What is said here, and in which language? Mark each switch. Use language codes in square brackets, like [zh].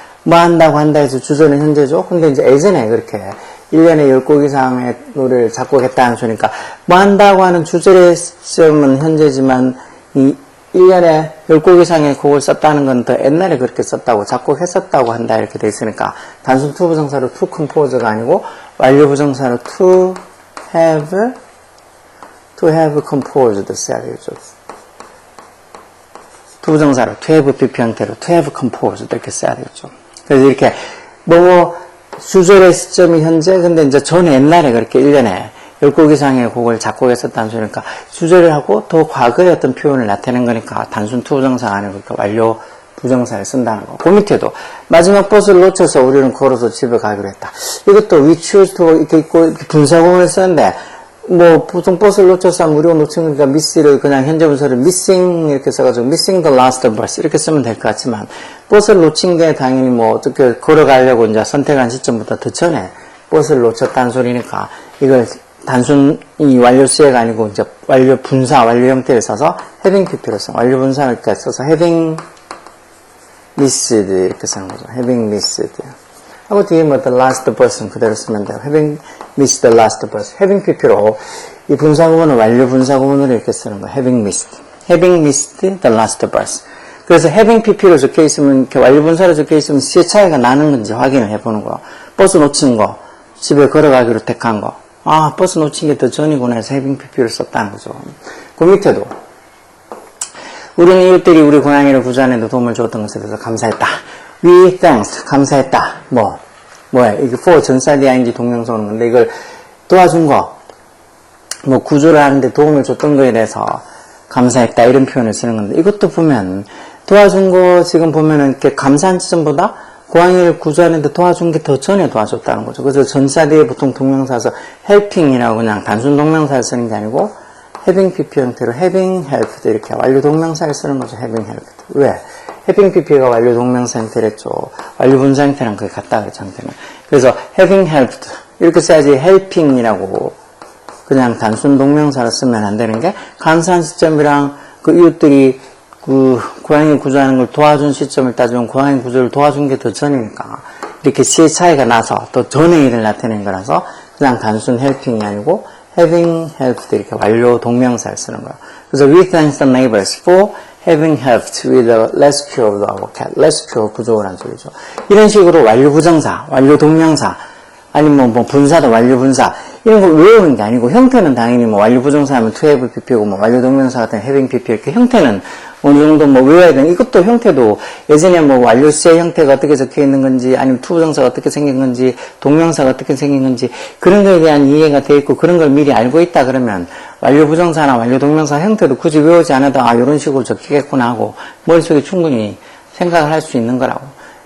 [ko] 뭐 한다고 한다 해서 주절은 현재죠. 근데 이제 예전에 그렇게 1년에 10곡 이상의 노래를 작곡했다는 소리니까 뭐 한다고 하는 주절의 시점은 현재지만 이 1년에 10곡 이상의 곡을 썼다는 건 더 옛날에 그렇게 썼다고 작곡했었다고 한다 이렇게 돼 있으니까 단순 투부정사로 to compose가 아니고 완료 부정사로 to have composed 써야 되겠죠. 투부정사로 to have pp 형태로 to have composed 이렇게 써야 되겠죠. 그래서 이렇게 주절의 시점이 현재 근데 이제 전에 옛날에 그렇게 1년에 10곡 이상의 곡을 작곡했었다는 소리니까 주절을 하고 더 과거의 어떤 표현을 나타낸 거니까 단순 투부정사가 아니고 그러니까 완료 부정사를 쓴다는 거. 그 밑에도 마지막 버스를 놓쳐서 우리는 걸어서 집에 가기로 했다. 이것도 we choose to 이렇게 있고 분사구문을 쓰는데 뭐 보통 버스를 놓쳐서 하면 우리가 놓친 거니까 miss를 그냥 현재 분사를 missing 이렇게 써가지고 missing the last bus 이렇게 쓰면 될 것 같지만 버스를 놓친 게 당연히 뭐 어떻게 걸어가려고 이제 선택한 시점보다 더 전에 버스를 놓쳤다는 소리니까 이걸 단순 이 완료 수혜가 아니고 이제 완료 분사, 완료 형태를 써서 having pp로 써. 완료 분사를 이렇게 써서 having missed 이렇게 쓰는 거죠. having missed. 하고 뒤에 뭐 the last person 그대로 쓰면 돼요. [en] having missed the last person. [ko] having pp로 이 분사 구문을 완료 분사 구문으로 이렇게 쓰는 거예요. [en] having missed the last person. [ko] 그래서 having pp로 적혀 있으면 이렇게 완료 분사로 적혀 있으면 시의 차이가 나는 건지 확인을 해보는 거. 버스 놓친 거, 집에 걸어가기로 택한 거. 아, 버스 놓친 게 더 전이구나 해서 having pp를 썼다는 거죠. 그 밑에도 우리는 이웃들이 우리 고양이를 구조하는데 도움을 줬던 것에 대해서 감사했다. [en] We thanks [ko] 감사했다. 뭐야 이게 for 전사디 ing 동명사 오는 건데 이걸 도와준 거, 뭐 구조를 하는데 도움을 줬던 거에 대해서 감사했다 이런 표현을 쓰는 건데 이것도 보면 도와준 거 지금 보면은 이렇게 감사한 지점보다 고양이를 구조하는데 도와준 게 더 전에 도와줬다는 거죠. 그래서 전사디에 보통 동명사에서 helping이라고 그냥 단순 동명사를 쓰는 게 아니고 having pp 형태로 having helped 이렇게 완료 동명사를 쓰는 거죠. [en] having helped. [ko] 왜? having pp가 완료 동명사 형태랬죠. 완료 분사 형태랑 그게 같다 그랬죠. 형태는. 그래서 having helped 이렇게 써야지 helping이라고 그냥 단순 동명사를 쓰면 안 되는 게 감사한 시점이랑 그 이웃들이 그 고양이 구조하는 걸 도와준 시점을 따지면 고양이 구조를 도와준 게 더 전이니까 이렇게 시의 차이가 나서 더 전의 일을 나타낸 거라서 그냥 단순 helping이 아니고 having helped 이렇게 완료 동명사를 쓰는 거예요. 그래서 [en] we thank the neighbors for having helped with the rescue of our cat. [ko] rescue 구조라는 소리죠. 이런 식으로 완료 부정사, 완료 동명사 아니면 뭐 분사도 완료 분사 이런 걸 외우는 게 아니고 형태는 당연히 뭐 완료 부정사 하면 to have pp고 뭐 완료 동명사 같은 having pp 이렇게 형태는 어느 정도 뭐 외워야 되는 이것도 형태도 예전에 뭐 완료 시의 형태가 어떻게 적혀 있는 건지 아니면 to 부정사가 어떻게 생긴 건지 동명사가 어떻게 생긴 건지 그런 거에 대한 이해가 돼 있고 그런 걸 미리 알고 있다 그러면 완료 부정사나 완료 동명사 형태도 굳이 외우지 않아도 아 이런 식으로 적히겠구나 하고 머릿속에 충분히 생각을 할 수 있는 거라고.